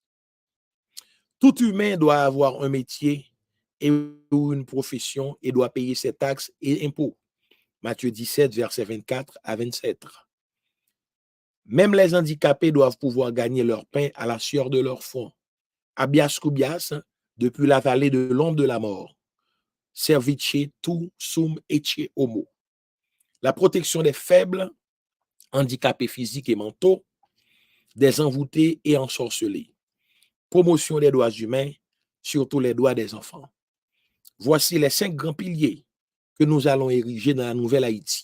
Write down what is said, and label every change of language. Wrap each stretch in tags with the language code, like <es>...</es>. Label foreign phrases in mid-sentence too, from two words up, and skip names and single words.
<fr>Tout humain doit avoir un métier et une profession et doit payer ses taxes et impôts. Matthieu 17, versets 24 à 27. Même les handicapés doivent pouvoir gagner leur pain à la sueur de leur front.</fr> <la>Habeas cubias,</la> <fr>depuis la vallée de l'ombre de la mort.</fr> <la>Service tu sum ecce homo.</la> <fr>La protection des faibles, handicapés physiques et mentaux, des envoûtés et ensorcelés. Promotion des droits humains, surtout les droits des enfants. Voici les 5 grands piliers que nous allons ériger dans la nouvelle Haïti.</fr>